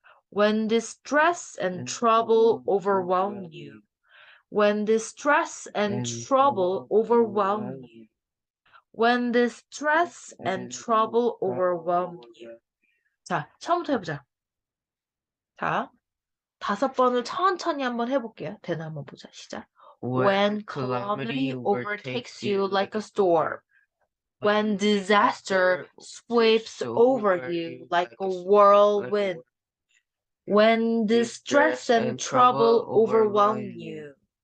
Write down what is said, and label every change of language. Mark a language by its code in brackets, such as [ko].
[en] When distress and trouble overwhelm you. When distress and trouble overwhelm you. When distress and trouble overwhelm you. [ko] 자, 처음부터 해보자. 자, 5번을 천천히 한번 해볼게요. 되나 한번 보자. 시작. [en] When calamity overtakes you like a storm. When disaster sweeps over you like a whirlwind. When distress and trouble overwhelm you.